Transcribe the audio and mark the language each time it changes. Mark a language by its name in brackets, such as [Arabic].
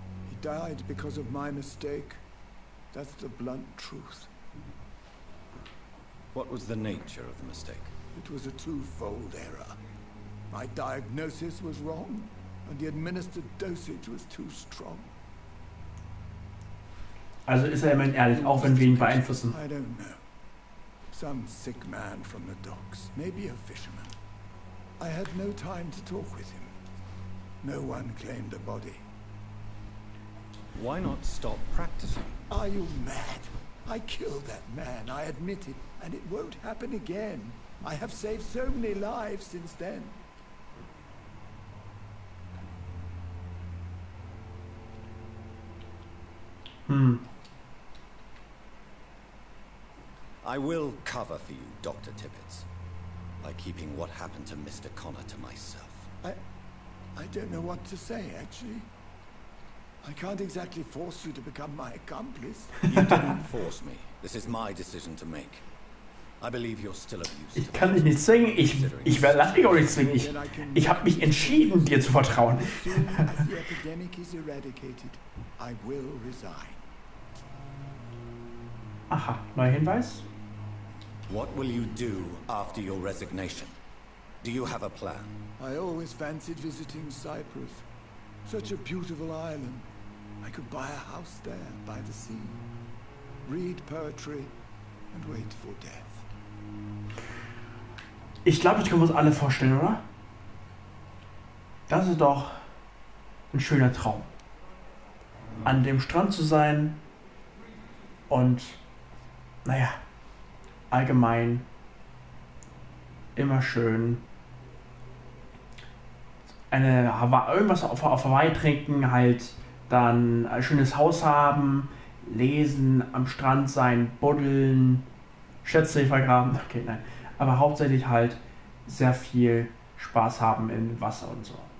[English] He died because of my mistake. That's the blunt truth. What was the nature of the mistake? It was a twofold error. My diagnosis was wrong, and the administered dosage was too strong. [German] Also ist er immerhin ehrlich, auch wenn wir ihn beeinflussen. [English] I don't know. Some sick man from the docks, maybe a fisherman. I had no time to talk with him. No one claimed a body. Why not stop practicing? Are you mad? I killed that man, I admit it, and it won't happen again. I have saved so many lives since then. I will cover for you, Dr. Tibbets, by keeping what happened to Mr. Connor to myself. I don't know what to say, actually. I can't exactly force you to become my accomplice. You didn't force me. This is my decision to make. I believe you're still of use. [German] Ich kann dich nicht zwingen. Ich lasse dich auch nicht zwingen. Ich habe mich entschieden, dir zu vertrauen. [English] As soon as the epidemic is eradicated, I will resign. [German] Aha, neuer Hinweis. [English] What will you do after your resignation? Do you have a plan? I always fancied visiting Cyprus. Such a beautiful island. I could buy a house there by the sea, read poetry, and wait for death. [German] Ich glaube, das können wir uns alle vorstellen, oder? Das ist doch ein schöner Traum. An dem Strand zu sein und, naja, allgemein immer schön irgendwas auf Hawaii trinken, halt dann ein schönes Haus haben, lesen, am Strand sein, buddeln, Schätze vergraben, okay, nein, aber hauptsächlich halt sehr viel Spaß haben im Wasser und so.